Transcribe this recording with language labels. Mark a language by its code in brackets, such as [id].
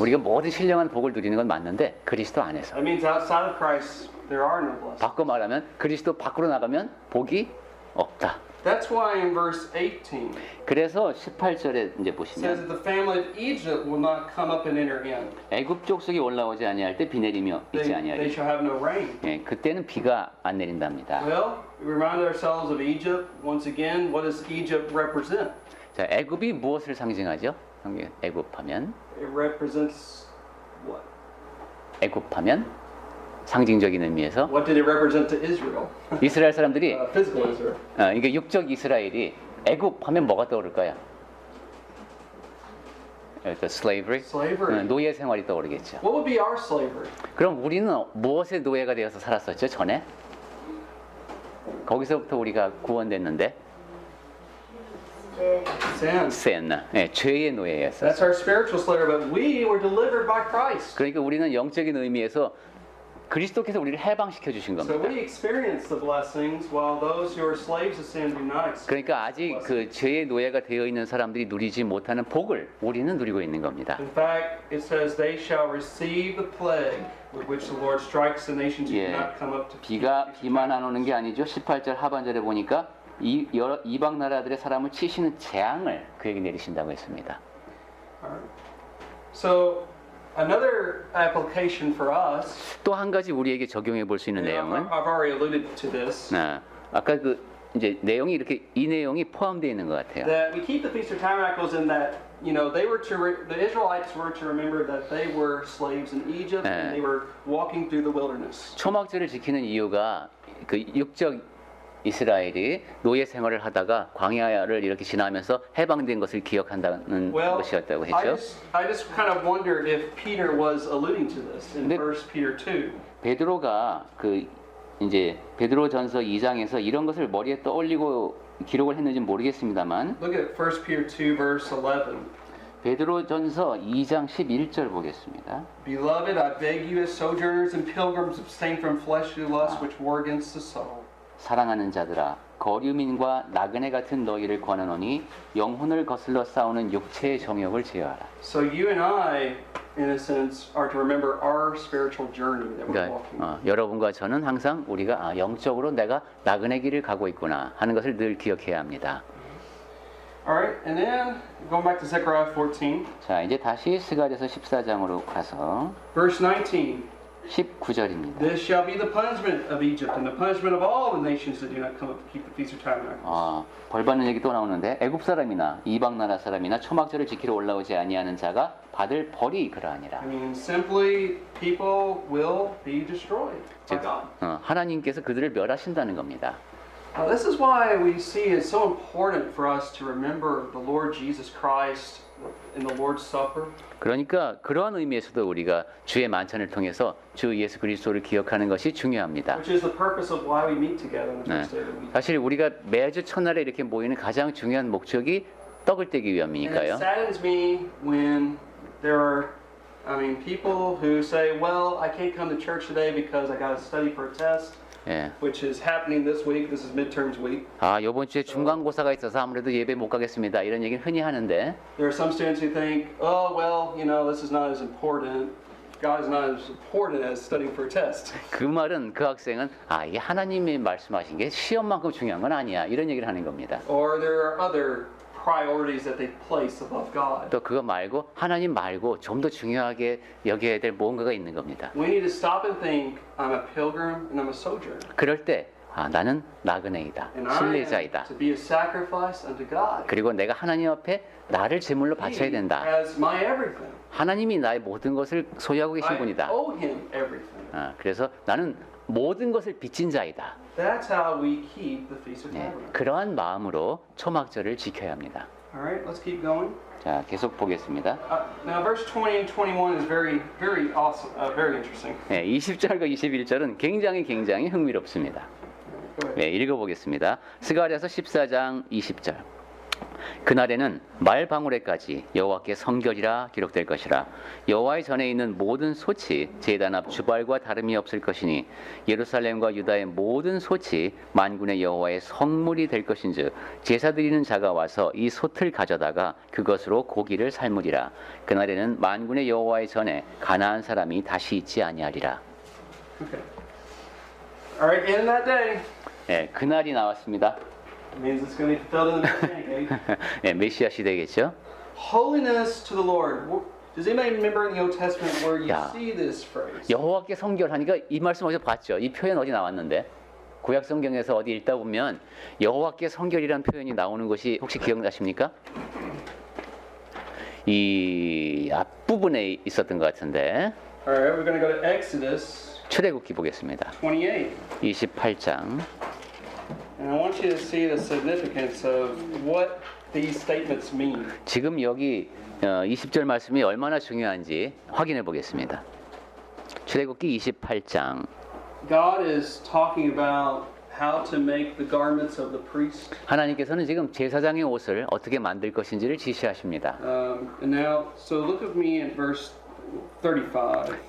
[ko] 우리가 모든 신령한 복을 누리는 건 맞는데 그리스도 안에서. [en] That means outside of Christ, there are no blessings. [ko] 바꿔 말하면 그리스도 밖으로 나가면 복이 없다. [en] That's why in verse 18 [ko] 그래서 18절에 이제 [en] it says [ko] 보시면 [en] that the family of Egypt will not come up and enter in. [ko] 애굽 족속이 올라오지 아니할 때 비 내리며 있지 [en] They [ko] 아니하리. [en] shall have no rain. [ko] 예, 그때는 비가 안 내린답니다. [en] Well, we remind ourselves of Egypt. Once again, what does Egypt represent? [ko] 자, 애굽이 무엇을 상징하죠? 애굽하면 [en] It represents what? [ko] 애굽하면 상징적인 의미에서 [en] What did it represent to Israel? [ko] 이스라엘 사람들이 [en] Physical Israel. [ko] 이게 육적 이스라엘이 애굽하면 뭐가 떠오를까요? [en] slavery, Slavery. [ko] 노예 생활이 떠오르겠죠. [en] What would be our slavery? [ko] 그럼 우리는 무엇의 노예가 되어서 살았었죠? 전에? 거기서부터 우리가 구원됐는데 [en] Sin. sin, [ko] 죄의 노예였어요. [en] That's our spiritual slavery, but we were delivered by Christ. [ko] 그러니까 우리는 영적인 의미에서 그리스도께서 우리를 해방시켜 주신 [en] So [ko] 겁니다. [en] we experience the blessings while those who are slaves of sin do not experience. [ko] 그러니까 아직 그 죄의 노예가 되어 있는 사람들이 누리지 못하는 복을 우리는 누리고 있는 겁니다. [en] In fact, it says they shall receive the plague with which the Lord strikes the nations who [ko] 예, [en] do not come up to [ko] 비만 안 오는 게 아니죠. 18절 하반절에 보니까 이방 나라들의 사람을 치시는 재앙을 그에게 내리신다고 했습니다. [en] Alright. So another application for us. [ko] 또 한 가지 우리에게 적용해 볼 수 있는 내용은 [en] I've already alluded to this. [ko] 아까 그 이제 내용이 이렇게 이 내용이 포함되어 있는 것 같아요. [en] That we keep the Feast of Tabernacles in that they were the Israelites were to remember that they were slaves in Egypt and they were walking through the wilderness. [ko] 초막절을 지키는 이유가 그 육적 이스라엘이 노예 생활을 하다가 광야를 이렇게 지나면서 해방된 것을 기억한다는 것이었다고 했죠. [en] I just kind of wonder if Peter was alluding to this in 1 Peter 2. [ko] 베드로가 그 이제 베드로전서 2장에서 이런 것을 머리에 떠올리고 기록을 했는지 모르겠습니다만 [en] Look at 1 Peter 2 verse 11. [ko] 베드로전서 2장 11절 보겠습니다. [en] Beloved, I beg you as sojourners and pilgrims abstain from fleshly lusts which war against the soul. [ko] 사랑하는 자들아 거류민과 나그네 같은 너희를 권하노니 영혼을 거슬러 싸우는 육체의 정욕을 제어하라. [en] So you and I, in a sense, are to remember our spiritual journey that we're [ko] 그러니까 [en] walking. [ko] 여러분과 저는 항상 우리가 영적으로 내가 나그네 길을 가고 있구나 하는 것을 늘 기억해야 합니다. [en] Alright, and then going back to Zechariah 14, [ko] 자 이제 다시 스가랴서 14장으로 가서 [en] verse 19. [ko] 19절입니다. [en] This shall be the punishment of Egypt and the punishment of all the nations that do not come up to keep the Feast of Tabernacles. [ko] 벌 받는 얘기 또 나오는데 애굽 사람이나 이방 나라 사람이나 초막절을 지키러 올라오지 아니하는 자가 받을 벌이 그러하니라. [en] I mean, simply, people will be destroyed by God. [ko] 하나님께서 그들을 멸하신다는 겁니다. [en] This is why we see it's so important for us to remember the Lord Jesus Christ in the Lord's Supper. [ko] 그러니까 그러한 의미에서도 우리가 주의 만찬을 통해서 주 예수 그리스도를 기억하는 것이 중요합니다. [en] Which is the purpose of why we meet together on the first day of the week. [ko] 사실 우리가 매주 첫날에 이렇게 모이는 가장 중요한 목적이 떡을 떼기 [en] And it [ko] 위함이니까요. [en] saddens me when there are, people who say, well, I can't come to church today because I got to study for a test, [ko] 예. [en] which is happening this week. This is midterms week. [ko] 이번 주에 중간고사가 있어서 아무래도 예배 못 가겠습니다. 이런 얘기는 흔히 하는데 [en] There are some students who think, oh, well, this is not as important. God is not as important as studying for a test. [ko] 그 말은 그 학생은 이게 하나님이 말씀하신 게 시험만큼 중요한 건 아니야. 이런 얘기를 하는 겁니다. [en] Or there are other priorities that they place above God. [ko] 또 그거 말고 하나님 말고 좀 더 중요하게 여겨야 될 뭔가가 있는 겁니다. [en] We need to stop and think, I'm a pilgrim and I'm a sojourner. [ko] 그럴 때 나는 나그네이다. [en] And I am [ko] 순례자이다. [en] to be a sacrifice unto God. [ko] 그리고 내가 하나님 앞에 나를 제물로 바쳐야 된다. [en] As my everything. [ko] 하나님이 나의 모든 것을 소유하고 계신 [en] I [ko] 분이다. [en] owe him everything. [ko] 그래서 나는 모든 것을 빚진 자이다. [en] That's how we keep the Feast of Tabernacles. [ko] 그러한 마음으로 초막절을 지켜야 합니다. [en] All right, let's keep going. [ko] 자, 계속 보겠습니다. [en] Now, verse 20 and 21 is very, very awesome, very interesting. [ko] 20절과 21절은 굉장히 흥미롭습니다. [en] Go ahead. [ko] 읽어보겠습니다. 스가랴서 14장 20절. 그날에는 말방울에까지 여호와께 성결이라 기록될 것이라. 여호와의 전에 있는 모든 솥이 제단 앞 주발과 다름이 없을 것이니 예루살렘과 유다의 모든 솥이 만군의 여호와의 성물이 될 것인즉 제사 드리는 자가 와서 이 솥을 가져다가 그것으로 고기를 삶으리라. 그날에는 만군의 여호와의 전에 가나안 사람이 다시 있지 아니하리라. [en] Okay. All right, in that day. [ko] 그날이 나왔습니다. [en] It means it's going to be fulfilled in the Messianic age. [ko] 예, 메시아 시대겠죠. [en] Holiness to the Lord. Does anybody remember in the Old Testament where you [ko] 야. [en] see this phrase? [ko] 여호와께 성결하니까 이 말씀 어디서 봤죠? 이 표현 어디 나왔는데? 구약 성경에서 어디 읽다 보면 여호와께 성결이라는 표현이 나오는 것이 혹시 기억나십니까? 이 앞부분에 있었던 것 같은데. [en] Alright, we're going to go to Exodus [ko] 출애굽기 보겠습니다. [en] 28. [ko] 28장. [en] And I want you to see the significance of what these statements mean. [ko] 지금 여기 20절 말씀이 얼마나 중요한지 확인해 보겠습니다. 출애굽기 28장. [en] God is talking about how to make the garments of the priest. [ko] 하나님께서는 지금 제사장의 옷을 어떻게 만들 것인지를 지시하십니다. [en] And now, so look with me in verse 35.